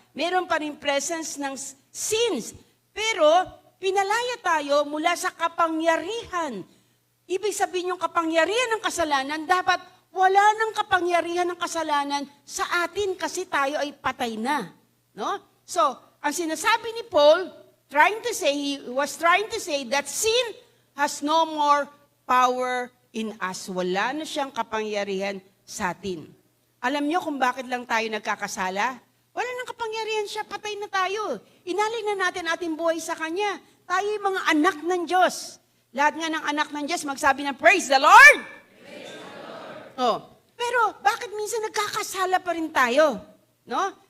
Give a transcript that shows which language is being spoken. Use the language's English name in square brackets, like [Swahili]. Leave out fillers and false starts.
[Filipino] Meron pa rin presence ng sins. Pero pinalaya tayo mula sa kapangyarihan. Ibig sabihin yung kapangyarihan ng kasalanan, dapat wala nang kapangyarihan ng kasalanan sa atin kasi tayo ay patay na. No? [English] So, [Filipino] ang sinasabi ni [English] Paul, he was trying to say that sin has no more power in us. [Filipino] Wala na siyang kapangyarihan sa atin. Alam niyo kung bakit lang tayo nagkakasala? Wala nang kapangyarihan siya, patay na tayo. Inalin na natin ating buhay sa Kanya. Tayo yung mga anak ng Diyos. Lahat nga ng anak ng Diyos magsabi ng [English] praise the Lord! Praise the Lord! [Filipino] Oh, pero bakit minsan nagkakasala pa rin tayo? No?